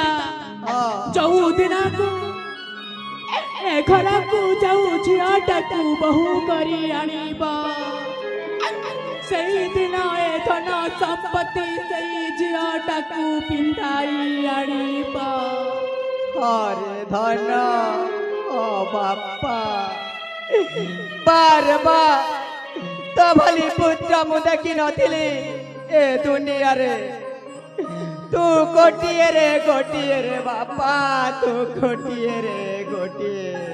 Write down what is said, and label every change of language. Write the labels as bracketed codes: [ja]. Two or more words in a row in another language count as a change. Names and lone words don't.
[or] ହଁ। ଯୋଉ ଦିନକୁ ଏ ଘରକୁ ଯାଉ ଝିଅଟାକୁ ବୋହୂ କରି ଆଣିବ ସେଇଦିନ ଏ ଧନ ସମ୍ପତ୍ତି ସେଇ ଝିଅଟାକୁ ପିନ୍ଧାଇ ଆଣିବ ଆରେ ଧନ ଓ ବାପା ବାର ବାର ତୋ ଭଳି ପୁତ୍ର ମୁଁ ଦେଖି ନଥିଲି ଏ ଦୁନିଆ ରେ ତୁ ଗୋଟିଏ ରେ ବାପା ତୁ ଗୋଟିଏ ରେ ଗୋଟିଏ